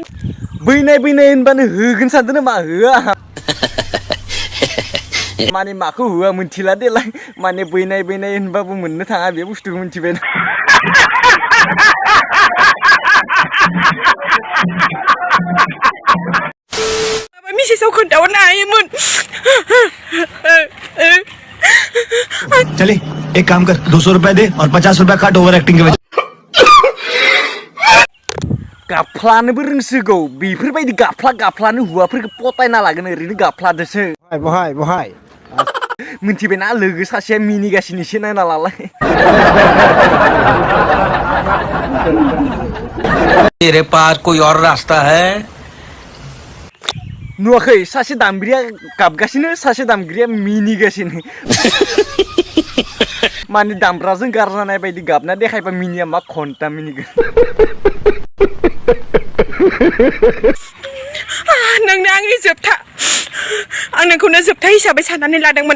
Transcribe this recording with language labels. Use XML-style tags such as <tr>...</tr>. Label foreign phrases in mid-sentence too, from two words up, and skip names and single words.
<brx>बैनाय होनबानो होगोन सानदों नामा होआ माने माखौ होआ मोनथिला देलाय माने बैनाय होनबाबो मोननो थाङा बे बुस्थुखौ मोनथिबाय ना मिसेसाव खोन्थाहरनो हायोमोन</brx> <hi>चले एक काम कर 200 रुपए दे और 50 रुपए काट</hi> <en>over acting</en> <hi>के वजह</hi> <brx>गाफ्लानोबो रोंसिगौ बेफोरबायदि गाफ्लानो हुआफोरखौ पटायना लागोन ओरैनो गाफ्लादोसो बहाय मोनथिबायना लोगो सासेया मिनिगासिनोसो नायना लालाय</brx> <hi>तेरे पास कोई और रास्ता है</hi> <brx>नुवाखै सासे दामगिरिया गाबगासिनो सासे दामगिरिया मिनिगासिनो माने दामग्राजों गारजानाय बायदि गाबना देखायबा मिनिया मा घन्टा मिनिगोन नोंनो आंनि जोबथा आं नोंखौनो जोबथा हिसाबै साननानै लादोंमोन</brx>